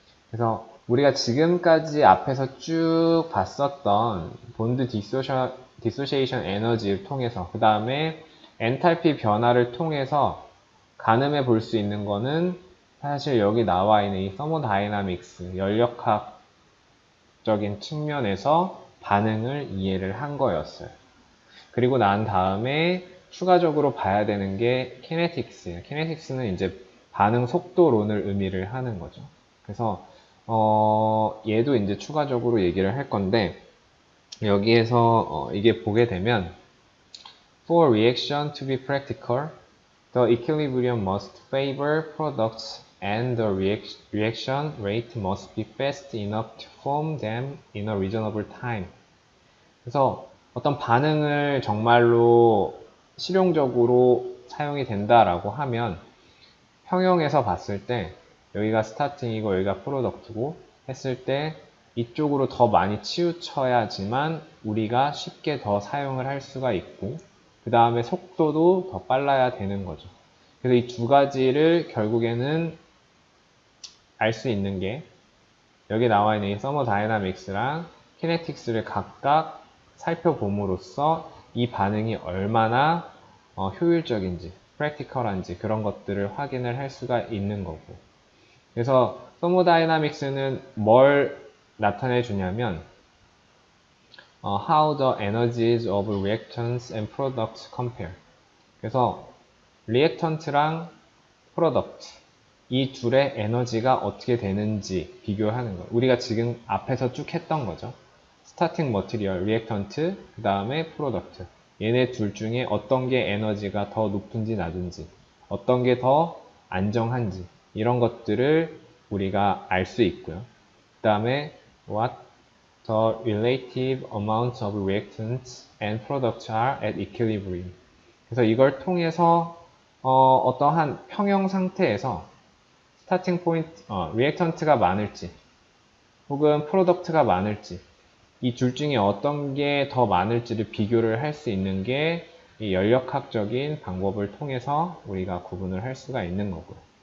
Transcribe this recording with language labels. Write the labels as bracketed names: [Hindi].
[Korean] 그래서 우리가 지금까지 앞에서 쭉 봤었던 본드 디소시에이션 에너지를 통해서, 그 다음에 엔탈피 변화를 통해서 가늠해 볼 수 있는 거는 사실 여기 나와 있는 이 서모다이나믹스, 연력학적인 측면에서 반응을 이해를 한 거였어요. 그리고 난 다음에 추가적으로 봐야 되는 게 키네틱스예요. 키네틱스는 이제 반응 속도론을 의미를 하는 거죠. 그래서 얘도 이제 추가적으로 얘기를 할 건데, 여기에서 이게 보게 되면 [English] For reaction to be practical, the equilibrium must favor products and the reaction rate must be fast enough to form them in a reasonable time. [Korean] 그래서 어떤 반응을 정말로 실용적으로 사용이 된다라고 하면 평형에서 봤을 때 여기가 스타팅이고 여기가 프로덕트고 했을 때 이쪽으로 더 많이 치우쳐야지만 우리가 쉽게 더 사용을 할 수가 있고, 그 다음에 속도도 더 빨라야 되는 거죠. 그래서 이 두 가지를 결국에는 알 수 있는 게 여기 나와 있는 이 서머다이나믹스랑 키네틱스를 각각 살펴봄으로써 이 반응이 얼마나 효율적인지, 프랙티컬한지 그런 것들을 확인을 할 수가 있는 거고. 그래서 서머다이나믹스는 뭘 나타내 주냐면 [English] how the energies of reactants and products compare. [Korean] 그래서 리액턴트랑 프로덕트, 이 둘의 에너지가 어떻게 되는지 비교하는 거예요. 우리가 지금 앞에서 쭉 했던 거죠. 스타팅 머티리얼, 리액턴트, 그 다음에 프로덕트. 얘네 둘 중에 어떤 게 에너지가 더 높은지 낮은지, 어떤 게 더 안정한지, 이런 것들을 우리가 알 수 있고요. 그 다음에 [English] what the relative amounts of reactants and products are at equilibrium. [Korean] 그래서 이걸 통해서 어떠한 평형 상태에서 스타팅 포인트, 리액턴트가 많을지 혹은 프로덕트가 많을지, 이 둘 중에 어떤 게 더 많을지를 비교를 할 수 있는 게 이 연력학적인 방법을 통해서 우리가 구분을 할 수가 있는 거고요.